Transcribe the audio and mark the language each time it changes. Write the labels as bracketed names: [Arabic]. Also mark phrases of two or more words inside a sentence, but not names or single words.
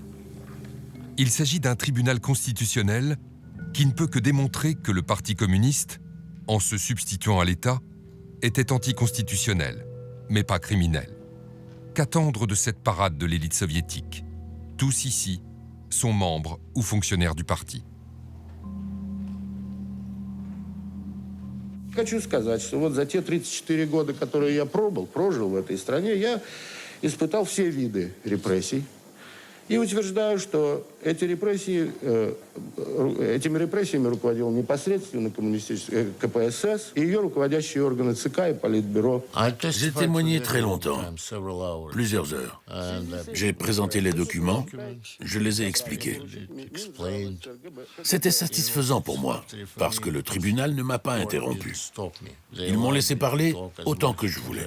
[French] Il s'agit d'un tribunal constitutionnel qui ne peut que démontrer que le Parti communiste, en se substituant à l'État, était anticonstitutionnel, mais pas criminel. Qu'attendre de cette parade de l'élite soviétique? Tous ici sont membres ou fonctionnaires du parti. [Russian] Хочу сказать, что вот за те 34 года, которые я прожил в этой стране, я испытал все виды репрессий. И утверждаю, что этими репрессиями руководил непосредственно КПСС и ее руководящие органы ЦК и Политбюро. [French] J'ai témoigné très longtemps, plusieurs heures. J'ai présenté les documents, je les ai expliqués. C'était satisfaisant pour moi, parce que le tribunal ne m'a pas interrompu. Ils m'ont laissé parler autant que je voulais.